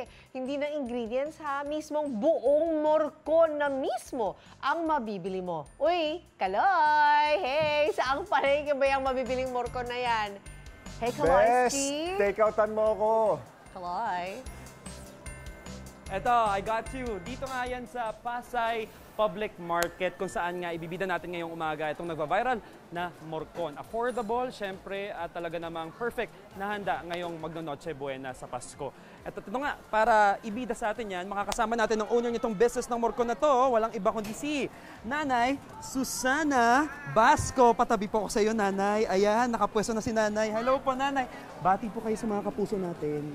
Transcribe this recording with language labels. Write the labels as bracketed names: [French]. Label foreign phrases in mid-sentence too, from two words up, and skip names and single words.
[Filipino] Hindi na ingredients ha, mismong buong morcon na mismo ang mabibili mo. Uy, Kaloy! Hey, saang palengke ba yung mabibiling morcon na yan? Hey, Kaloy, Best! Steve! Take-outan mo ako. Kaloy? Eto, [English] I got you. [Filipino] Dito nga yan sa Pasay Public Market kung saan nga ibibida natin ngayong umaga itong nagva-viral na morcon. Affordable, syempre, at talaga namang perfect na handa ngayong magno-Noche Buena sa Pasko. At ito nga, para ibida sa atin yan, makakasama natin ang owner nitong business ng morcon na to. Walang iba kundi si Nanay Susana Basco. Patabi po ako sa iyo, Nanay. Ayan, nakapwesto na si Nanay. Hello po, Nanay. Bati po kayo sa mga kapuso natin.